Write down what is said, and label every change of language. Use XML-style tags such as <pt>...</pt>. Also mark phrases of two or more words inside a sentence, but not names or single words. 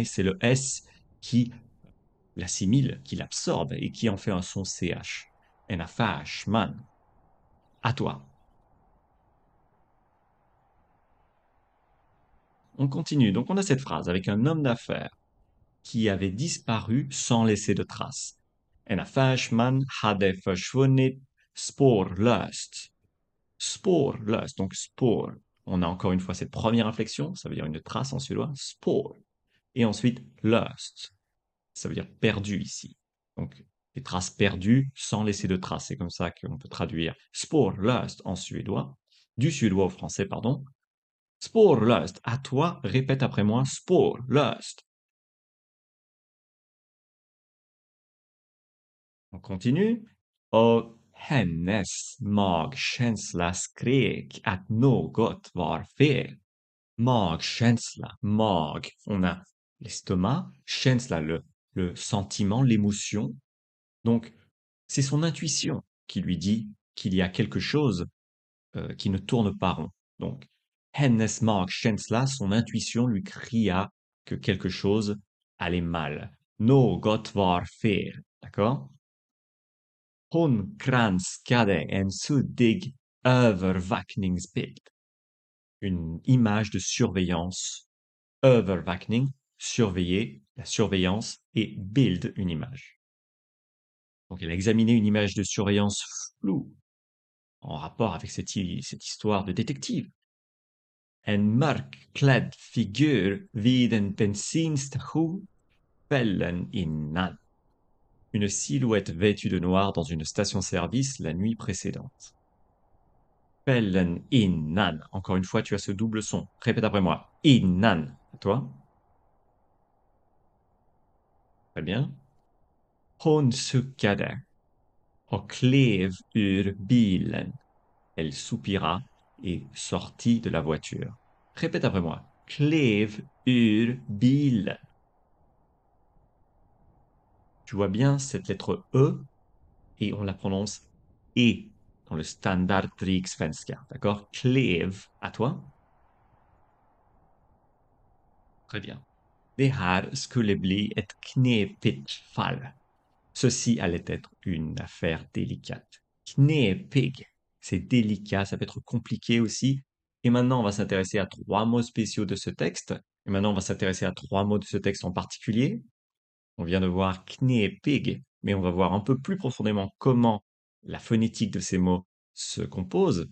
<fr>C'est le S qui l'assimile, qui l'absorbe et qui en fait un son CH.</fr> <sv>En man.</sv> <fr>À toi. On continue. Donc on a cette phrase avec un homme d'affaires qui avait disparu sans laisser de traces.</fr> <sv>En affärsman hade försvunnit spårlöst.</sv> <fr>Spårlöst, donc spår. On a encore une fois cette première inflexion, ça veut dire une trace en suédois, spår. Et ensuite, löst, ça veut dire perdu ici. Donc, des traces perdues sans laisser de traces. C'est comme ça qu'on peut traduire spårlöst en suédois, du suédois au français, pardon. Spårlöst, à toi, répète après moi, spårlöst. On continue.</fr> <sv>Och hennes magkänsla skrek att något var fel.</sv> <fr>Magkänsla, mag, on a l'estomac, känsla, le sentiment, l'émotion. Donc, c'est son intuition qui lui dit qu'il y a quelque chose qui ne tourne pas rond. Donc,</fr> <sv>hennes magkänsla,</sv> <fr>son intuition lui cria que quelque chose allait mal.</fr> <sv>Något var fel, d'accord? Hon granskade en suddig övervakningsbild.</sv> <fr>Une image de surveillance. Övervakning, surveiller, la surveillance, et build, une image. Donc elle a examiné une image de surveillance floue, en rapport avec cette histoire de détective.</fr> <sv>En mörkklädd figur vid en bensinstation kvällen innan.</sv> <fr>Une silhouette vêtue de noir dans une station-service la nuit précédente.</fr> <sv>Kvällen innan.</sv> <fr>Encore une fois, tu as ce double son. Répète après moi. Innan. À toi. Très bien.</fr> <sv>Hon suckade och klev ur bilen.</sv> <fr>Elle soupira et sortit de la voiture. Répète après moi.</fr> <sv>Klev ur bilen.</sv> <fr>Tu vois bien cette lettre E et on la prononce E dans le standard riksvenska. D'accord? Klev, à toi. Très bien.</fr> <sv>Det här skulle bli ett knepigt fall.</sv> <fr>Ceci allait être une affaire délicate. Knepig, c'est délicat, ça peut être compliqué aussi. Et maintenant, on va s'intéresser à trois mots spéciaux de ce texte. Et maintenant, on va s'intéresser à trois mots de ce texte en particulier. On vient de voir knepig, mais on va voir un peu plus profondément comment la phonétique de ces mots se compose.</fr>